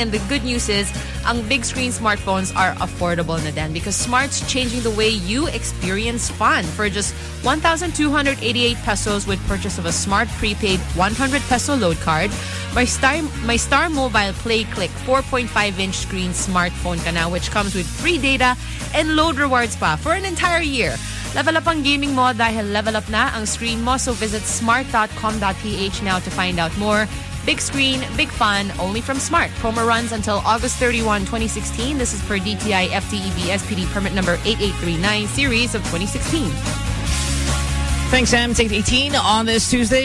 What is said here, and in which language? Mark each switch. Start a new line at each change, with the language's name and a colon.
English: And the good news is, ang big screen smartphones are affordable na din because Smart's changing the way you experience fun. For just 1,288 pesos with purchase of a Smart prepaid 100 peso load card, my Star Mobile Play Click 4.5-inch screen smartphone ka na, which comes with free data and load rewards pa for an entire year.
Filipino: Level up ang gaming mo dahil level up na ang screen mo.
English: So visit smart.com.ph now to find out more. Big screen, big fun, only from Smart. Promo runs until August 31, 2016. This is per DTI FTEB SPD permit number 8839 series of 2016. Thanks, Sam. It's 8:18 on this Tuesday.